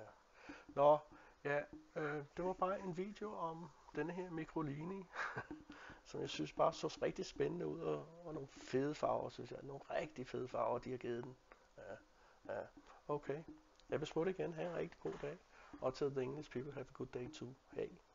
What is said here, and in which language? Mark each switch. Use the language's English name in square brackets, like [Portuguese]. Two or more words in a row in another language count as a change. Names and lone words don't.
[Danish] Nå, ja, det var bare en video om denne her Mirolino, som jeg synes bare så rigtig spændende ud, og nogle fede farver, synes jeg. Nogle rigtig fede farver, de har givet den. Ja, okay. Jeg vil smutte igen. Ha' en rigtig god dag. Og til [English] the English people, have a good day too. Hey.